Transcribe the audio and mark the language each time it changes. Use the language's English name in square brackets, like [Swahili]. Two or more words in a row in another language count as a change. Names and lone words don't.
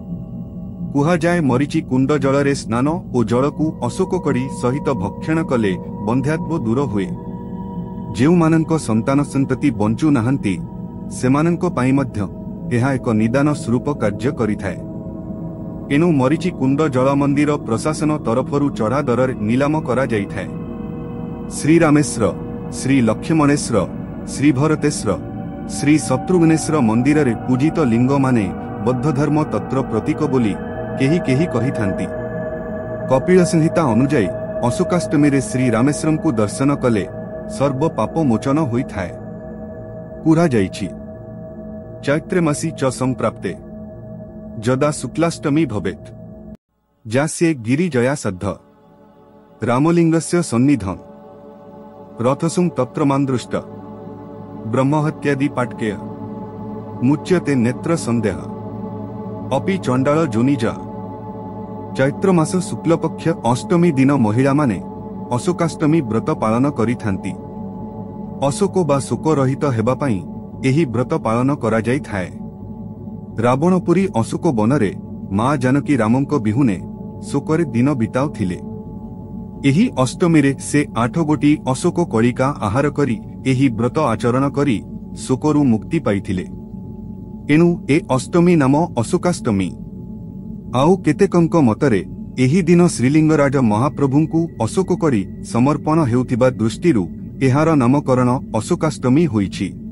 [Odia] କୁହା ଯାଏ ମରୀଚି କୁଣ୍ଡ ଜଳରେ ସ୍ନାନ ଓ ଜଳକୁ ଅଶୋକ କଢ଼ି ସହିତ ଭକ୍ଷଣ କଲେ ବନ୍ଧ୍ୟାତ୍ୱ ଦୂର ହୁଏ। ଯେଉଁ ମାନଙ୍କ ସନ୍ତାନ ସନ୍ତତି ବଞ୍ଚୁ ନାହାନ୍ତି ସେମାନଙ୍କ ପାଇଁ ମଧ୍ୟ ଏହା ଏକ ନିଦାନ ସ୍ୱରୂପ କାର୍ଯ୍ୟ କରିଥାଏ। ଏଣୁ ମରୀଚି କୁଣ୍ଡ ଜଳ ମନ୍ଦିର ପ୍ରଶାସନ ତରଫରୁ ଚଢ଼ା ଦର ନିଲାମ କରା ଯାଇଥାଏ। ଶ୍ରୀ ରାମେଶ୍ୱର, ଶ୍ରୀ ଲକ୍ଷ୍ମଣେଶ୍ୱର, ଶ୍ରୀ ଭରତେଶ୍ୱର, ଶ୍ରୀ ଶତ୍ରୁଘ୍ନେଶ୍ୱର ମନ୍ଦିର ରେ ପୂଜିତ ଲିଙ୍ଗ ମାନେ ବୌଦ୍ଧ ଧର୍ମ ତତ୍ର ପ୍ରତୀକ ବୋଲି କେହି କେହି କହିଥାନ୍ତି। କପିଳ ସଂହିତା ଅନୁଯାୟୀ ଅଶୋକାଷ୍ଟମୀ ରେ ଶ୍ରୀ ରାମେଶ୍ୱରମ କୁ ଦର୍ଶନ କଲେ ସର୍ବ ପାପ ମୋଚନ ହୋଇଥାଏ। କୁହା ଯାଇଛି [Sanskrit] चैत्र मासी च संप्राप्ते जदा शुक्लाष्टमी भवेत् जास्ये गिरिजया सद्ध रामलिंगस्य सन्निधं रथसुं तत्र मान्दृष्ट ब्रह्महत्यादि पाटकेय मुच्यते नेत्र संदेह अपि चंडाल जोनिजा। [Odia] ଚୈତ୍ର ମାସ ଶୁକ୍ଳପକ୍ଷ ଅଷ୍ଟମୀ ଦିନ ମହିଳା ମାନେ ଅଶୋକାଷ୍ଟମୀ ବ୍ରତ ପାଳନ କରିଥାନ୍ତି। ଅଶୋକ ବା ଶୋକ ରହିତ ହେବା ପାଇଁ ଏହି ବ୍ରତ ପାଳନ କରା ଯାଇ ଥାଏ। ରାବଣପୁରୀ ଅଶୋକ ବନରେ ମା' ଜାନକୀ ରାମଙ୍କ ବିହୁନେ ଶୋକରେ ଦିନ ବିତାଉଥିଲେ। ଏହି ଅଷ୍ଟମୀ ରେ ସେ 8 ଗୋଟି ଅଶୋକ କଳିକା ଆହାର କରି ଏହି ବ୍ରତ ଆଚରଣ କରି ଶୋକରୁ ମୁକ୍ତି ପାଇଥିଲେ। ଏଣୁ ଏ ଅଷ୍ଟମୀ ନାମ ଅଶୋକାଷ୍ଟମୀ। ଆଉ କେତେକଙ୍କ ମତରେ ଏହି ଦିନ ଶ୍ରୀଲିଙ୍ଗରାଜ ମହାପ୍ରଭୁଙ୍କୁ ଅଶୋକ କରି ସମର୍ପଣ ହେଉଥିବା ଦୃଷ୍ଟିରୁ ଏହାର ନାମକରଣ ଅଶୋକାଷ୍ଟମୀ ହୋଇଛି।